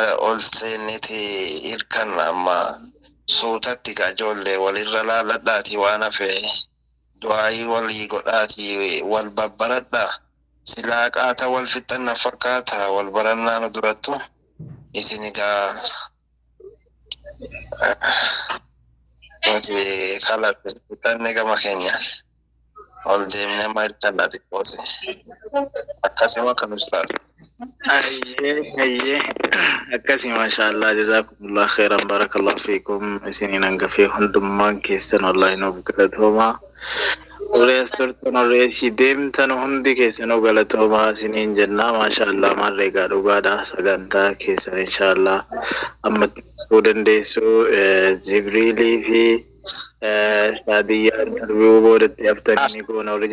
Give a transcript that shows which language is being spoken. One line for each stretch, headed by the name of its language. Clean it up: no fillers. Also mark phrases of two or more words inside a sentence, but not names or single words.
Oromo: ol seenneti hirkan amma suutatti ijoollee walirra laaladhaati waan hafee du'aayi walii godhaati wal babbaradha silaa qaata wal fixanna fakkaata wal barannaan durattu isinigaa Nuti kallattii gama keenyaan ol deemnee maal tallaati qoose akkasuma kan ustaas. Ayyee akkasii
Arabic: ما شاء الله جزاكم الله خيرا بارك الله فيكم
Oromo: isiniin hangafee hundummaan keessan wallahi nuuf galatoomaa Urees turtan ureessi deemtan hundi keessanuu galatoomaa isiniin jennaa maashaallah maarreegaa dhugaadha sagantaa keessan inshaallah ammatti dandeessu Jibriilii fi Shaadiyyaan darbuu boodatti haftanii goona warri